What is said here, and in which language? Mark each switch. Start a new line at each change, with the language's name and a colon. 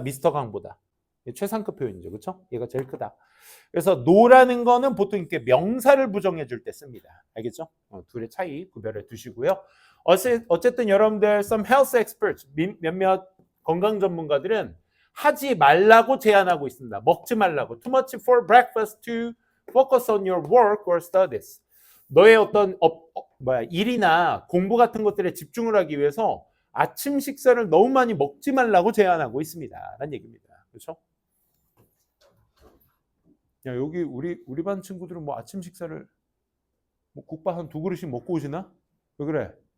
Korean: 미스터 강보다. 최상급 표현이죠. 그렇죠? 얘가 제일 크다. 그래서 no라는 거는 보통 이렇게 명사를 부정해 줄 때 씁니다. 알겠죠? 둘의 차이 구별해 두시고요. 어쨌든 여러분들
English: some health experts
Korean: 몇몇 건강 전문가들은 하지 말라고 제안하고 있습니다. 먹지 말라고.
English: Too much for breakfast to focus on your work or studies.
Korean: 너의 어떤 일이나 공부 같은 것들에 집중을 하기 위해서 아침 식사를 너무 많이 먹지 말라고 제안하고 있습니다. 라는 얘기입니다. 그렇죠? 야, 여기 우리 반 친구들은 뭐 아침 식사를 뭐 국밥 한 2그릇씩 먹고 오시나? 왜 그래?